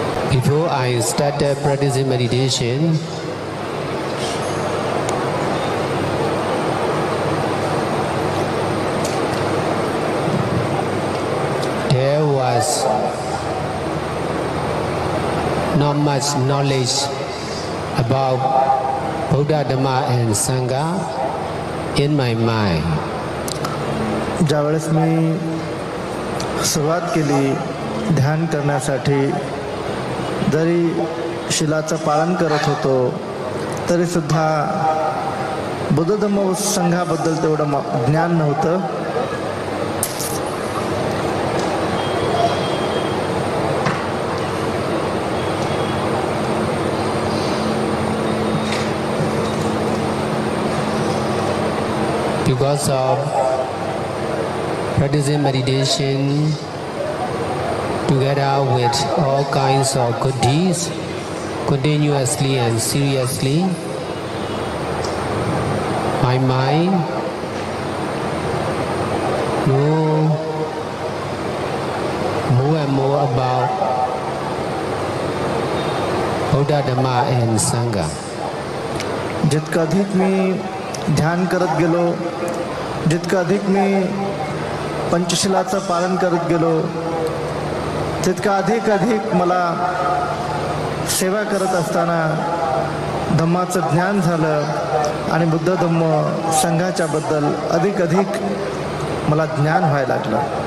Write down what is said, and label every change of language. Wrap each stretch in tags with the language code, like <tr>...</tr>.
<en>Before I started practicing meditation, there was not much knowledge about Buddha, Dhamma and Sangha in my mind.</en> <mr>ज्यावेळेस मी सुरुवात केली ध्यान करण्यासाठी, जरी शिलाचं पालन करत होतो तरी सुद्धा बुद्ध धम्म संघाबद्दल तेवढं ज्ञान नव्हतं.</mr> <en>Because of practicing meditation together with all kinds of good deeds, continuously and seriously, my mind know more and more about Buddha, Dhamma and Sangha.</en> <mr>जितकं अधिक मी ध्यान करत गेलो, जितकं अधिक मी पंचशिलाचं पालन करत गेलो, तितकं अधिक मला सेवा करत असताना धम्माचं ज्ञान झालं आणि बुद्ध धम्म संघाच्या बद्दल अधिक मला ज्ञान व्हायला लागलं.</mr>